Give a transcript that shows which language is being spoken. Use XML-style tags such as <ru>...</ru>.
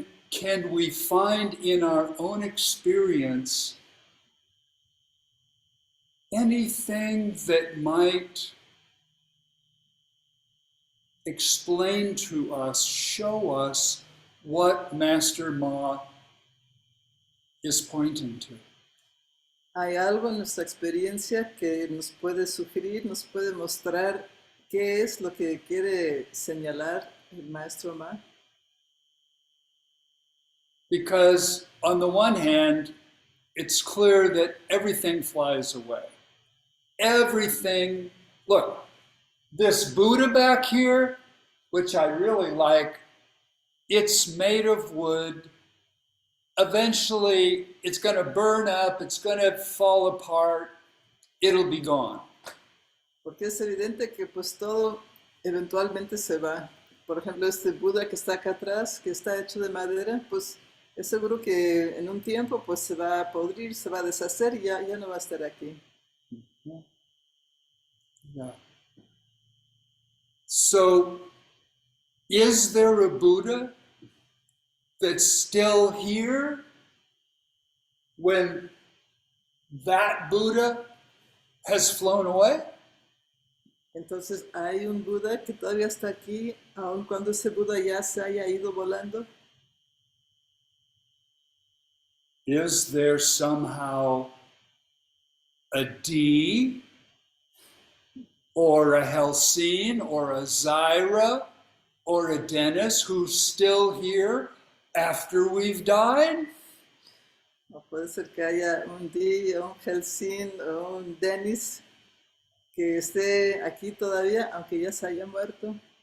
<en>Can we find in our own experience anything that might explain to us, show us what Master Ma is pointing to?</en> <es>¿Hay algo en nuestra experiencia que nos puede sugerir, nos puede mostrar qué es lo que quiere señalar el maestro Ma?</es> <en>Because on the one hand, it's clear that everything flies away. Everything, look, this Buddha back here, which I really like, it's made of wood. Eventually, it's going to burn up, it's going to fall apart, it'll be gone.</en> <es>Porque es evidente que pues todo eventualmente se va. Por ejemplo, este Buda que está acá atrás, que está hecho de madera, pues es seguro que en un tiempo pues se va a podrir, se va a deshacer y ya no va a estar aquí.</es> <en>Yeah. So, is there a Buddha that's still here when that Buddha has flown away?</en> <es>Entonces, ¿hay un Buda que todavía está aquí, aun cuando ese Buda ya se haya ido volando?</es> <en>Is there somehow a D or a Helsine or a Zyra or a Dennis who's still here after we've died?</en> <es>O puede ser que haya un Di, un Helsin o un Dennis que esté aquí todavía, aunque ya se haya muerto.</es>